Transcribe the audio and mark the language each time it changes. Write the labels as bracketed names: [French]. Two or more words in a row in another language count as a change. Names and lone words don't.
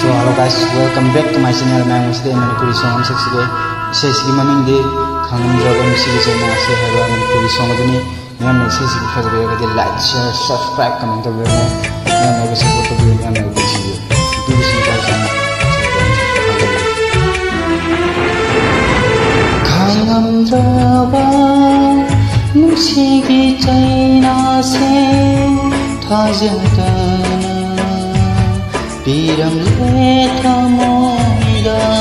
[English] Hello guys, welcome back to my channel. I am today Manipuri song [Manipuri] seksige isesigi maming de khangamdraba musigi jaina ase haba [English] Manipuri song [Manipuri] aduni yam isesigi fajbe gadi [English] like share subscribe comment [Manipuri] to bemo yam na support to bemo yam na video video sinta sana khangamdraba musigi jaina se thajada Piram leta moida